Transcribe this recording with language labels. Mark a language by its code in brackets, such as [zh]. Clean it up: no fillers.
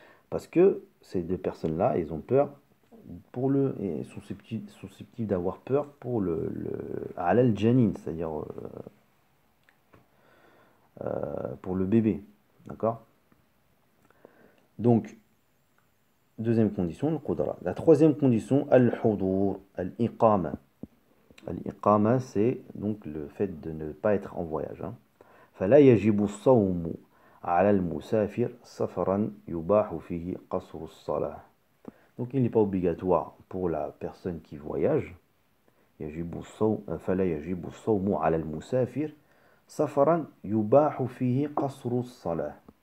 [fr] Parce que ces deux personnes-là, ils ont peur et sont susceptibles d'avoir peur pour alal janin, c'est-à-dire pour le bébé. D'accord? Donc, deuxième condition, le qudra. La troisième condition, al-hudur, al-iqama. Al-iqama, c'est donc le fait de ne pas être en voyage. [ar] فلا يجب الصوم على المسافر سفرا يباح فيه قصر الصلاة. [fr] Donc il n'est pas obligatoire pour la personne qui voyage. [ar] فلا يجب الصوم على المسافر سفرا يباح فيه قصر الصلاة.